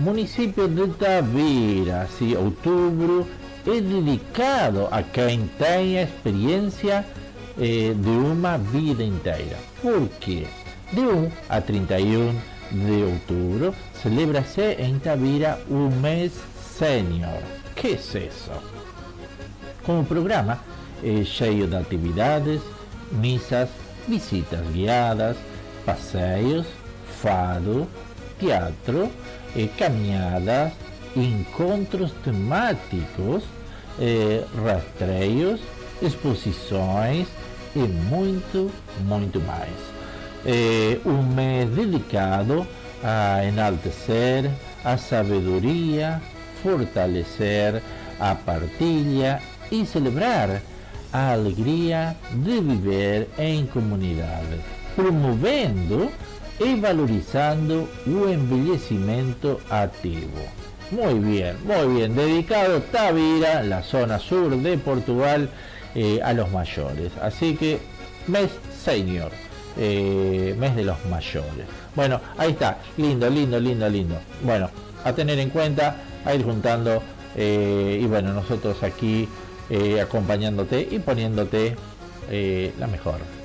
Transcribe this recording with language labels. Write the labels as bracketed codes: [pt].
[es] Municipio de Tavira, sí, octubre, es dedicado a quien tenga experiencia de una vida entera. ¿Por qué? De 1 a 31 de octubre, celebrase en Tavira un mes Senior, ¿qué es eso? [pt] Como programa, cheio de actividades, misas, visitas guiadas, paseos, fado, teatro, caminhadas, encontros temáticos, rastreios, exposições e muito, muito mais. Um mês dedicado a enaltecer a sabedoria, fortalecer a partilha e celebrar a alegria de viver em comunidade, promovendo e valorizando o envelhecimento ativo. [es] Muy bien, dedicado Tavira, la zona sur de Portugal, a los mayores. Así que mes senior, mes de los mayores. Bueno, ahí está, lindo, lindo, lindo, lindo. Bueno, a tener en cuenta, a ir juntando, y bueno, nosotros aquí acompañándote y poniéndote la mejor.